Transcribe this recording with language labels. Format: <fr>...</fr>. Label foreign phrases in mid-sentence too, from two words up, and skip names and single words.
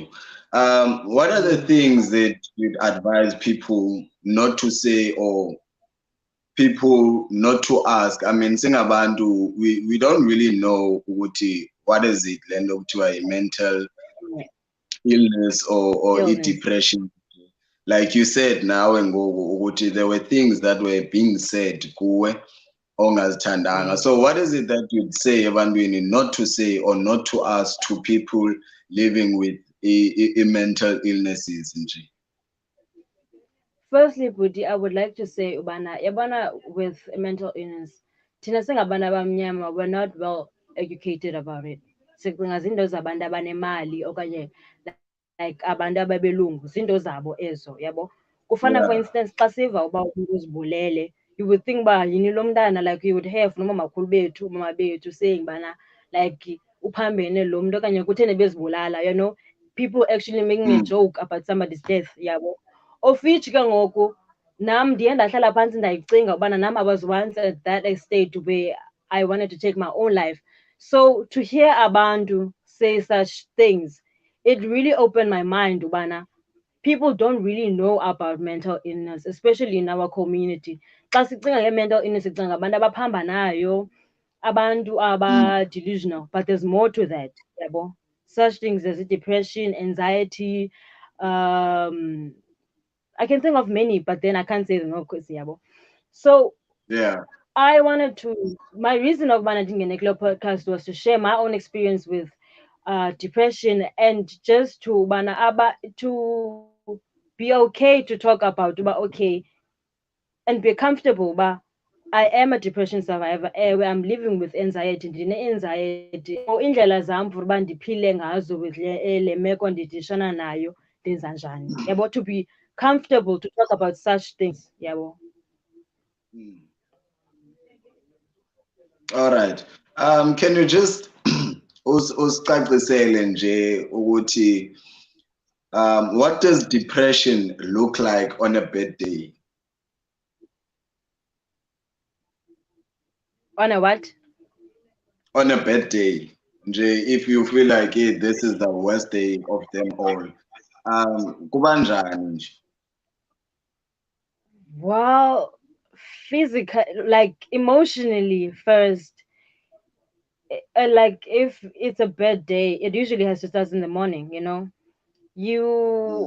<en>What are the things that you'd advise people not to say or people not to ask? I mean, singabantu, we don't really know ukuthi what is it</en> <xh>lento kuthiwa</xh> <en>mental illness or Illness. depression. Like you said now</en> <xh>ngoku ukuthi</xh> <en>there were things that were being said</en> <xh>kuwe ongazithandanga. Mm.</xh> <en>So what is it that you'd say ebantwini not to say or not to ask to people living with mental illnesses nje? Firstly, Budi, I would like to say</en> <xh>ubana yabana</xh> <en>with mental illness,</en> <xh>thina singabantu abamnyama,</xh> <en>we're not well educated about it.</en> <xh>Sicinga zinto zabantu abanemali okanye like abantu ababelungu, zinto zabo ezo, yabo. Kufana for</xh> <en>Yeah.</en> <xh>instance xa siva uba umntu uzibulele,</xh> <en>you would think</en> <xh>uba yini lo mntana,</xh> <en>like you would have</en> <xh>nomakhulu bethu, umama bethu saying bana like uphambene lo mntu okanye kutheni bezibulala,</xh> <en>people actually making a Mm, joke about somebody's death, yabo. Of which</en> <xh>ke ngoku nam ndiye ndahlala phantsi ndayicinga ubana nam</xh> <en>I was once at that state where I wanted to take my own life. So to hear abantu say such things, it really opened my mind ubana people don't really know about mental illness, especially in our community.</en> <xh>Xa sicinga nge-</xh> <en>mental illness</en> <xh>sicinga abantu abaphambanayo, abantu mm,</xh> <en>aba-delusional, but there's more to that, yabo. Such things as depression, anxiety, um, I can think of many, but then I can't say them all because yabo. So yeah. I wanted to. My reason of managing a Nuclear podcast was to share my own experience with depression and just to to be okay to talk about okay and be comfortable. But I am a depression survivor. Where I'm living with anxiety. Anxiety.</en> <xh>So indlela zam for uba ndiphile ngazo with le meko ndidishana nayo ndenza njani. Yabo,</xh> <en>to be comfortable to talk about such things.</en> <xh>Yabo.</xh> <en>Mm. All right. Can you just</en> <xh>usicacisele nje ukuthi</xh> <en>what does depression look like on a bad day? On a what? On a bad day, nje if you feel like hey, this is the worst day of them all,</en> <xh>kubanjani nje?</xh> <en>Well, physical, like emotionally first. Like if it's a bad day, it usually has to start in the morning. You</en>